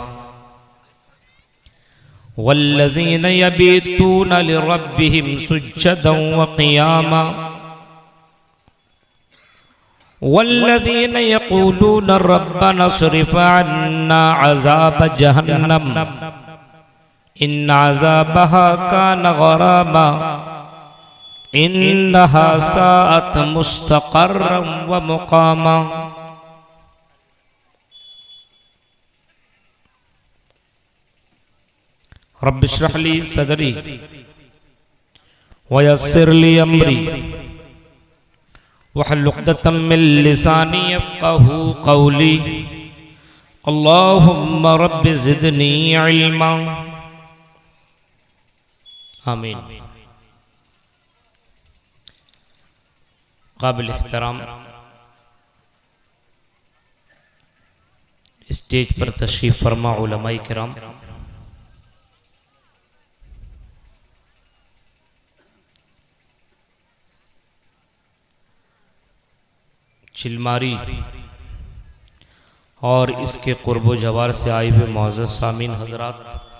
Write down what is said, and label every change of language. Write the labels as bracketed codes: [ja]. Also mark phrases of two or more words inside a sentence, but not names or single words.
[ar] والذين يبيتون لربهم سجدا وقياما والذين يقولون ربنا اصرف عنا عذاب جهنم إن عذابها كان غراما إنها ساءت مستقرا ومقاما. رب اشرح لي صدري ويسر لي أمري واحلل عقدة من لساني يفقهوا قولي. اللهم رب زدني علما. आमीन। [ur] قابل احترام اسٹیج پر تشریف فرما علمائے کرام، چلماری اور اس کے قرب و جوار سے آئے ہوئے موجود سامعین حضرات,